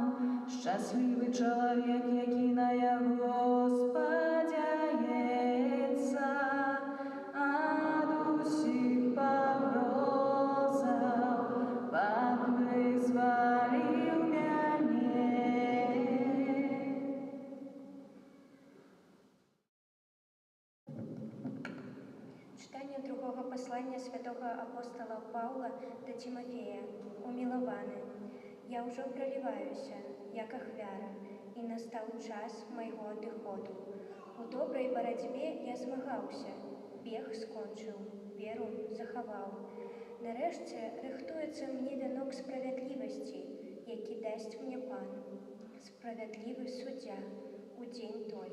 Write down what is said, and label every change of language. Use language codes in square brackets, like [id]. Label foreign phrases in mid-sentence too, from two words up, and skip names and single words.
[be] Шчаслівы чалавек, які на яго спадзяецца, ад усіх пагрозаў Пан вызваліў мяне. [uk] Читання другого послання святого апостола Павла до Тимофея. [be] Умилованы, я уже проливаюся, як ахвяра, і настав час майго адыходу. У добрай барацьбе я змагаўся, бег скончыў, веру захаваў. Нарэшце рыхтуецца мне вянок справядлівасці, які дасць мне Пан, справядлівы суддзя у дзень той.